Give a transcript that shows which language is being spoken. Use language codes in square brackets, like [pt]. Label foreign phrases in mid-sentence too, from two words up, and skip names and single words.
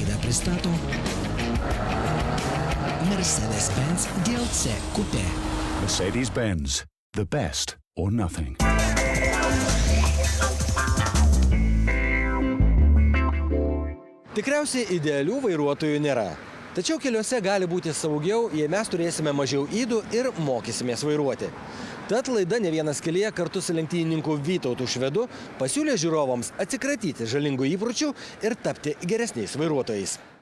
[lt] pristato Mercedes-Benz DLC Coupe. [en] Mercedes-Benz, the best or nothing. [lt] Tikriausiai idealių vairuotojų nėra. Tačiau keliuose gali būti saugiau, jei mes turėsime mažiau ydų ir mokysimės vairuoti. Tad laida Ne vienas kelyje kartu su lenktynininku Vytautu Švedu pasiūlė žiūrovams atsikratyti žalingų įpročių ir tapti geresniais vairuotojais.